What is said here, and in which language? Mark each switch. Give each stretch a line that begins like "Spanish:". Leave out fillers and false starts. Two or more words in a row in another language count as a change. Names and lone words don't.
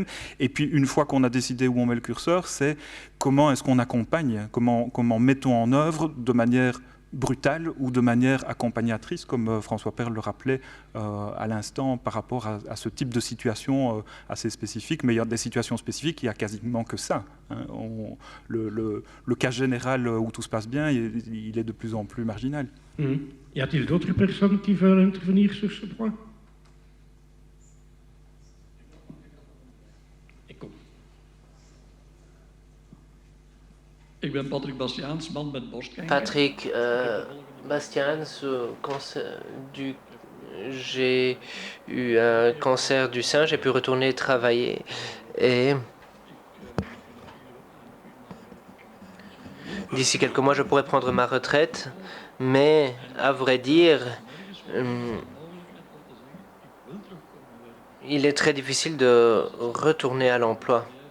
French: Et puis, une fois qu'on a décidé où on met le curseur, c'est comment est-ce qu'on accompagne, comment mettons en œuvre de manière brutale ou de manière accompagnatrice, comme François Perle le rappelait à l'instant par rapport à ce type de situation assez spécifique. Mais il y a des situations spécifiques, il n'y a quasiment que ça. Hein. Le cas général où tout se passe bien, il est de plus en plus marginal. Y a-t-il d'autres personnes qui veulent intervenir sur ce point?
Dutch: Ik ben Patrick Bastiaans, man met borstkanker.
French: Patrick Bastiaans, j'ai eu un cancer du sein, j'ai pu retourner travailler et d'ici quelques mois je pourrais prendre ma retraite, mais à vrai dire, il est très difficile de retourner à l'emploi.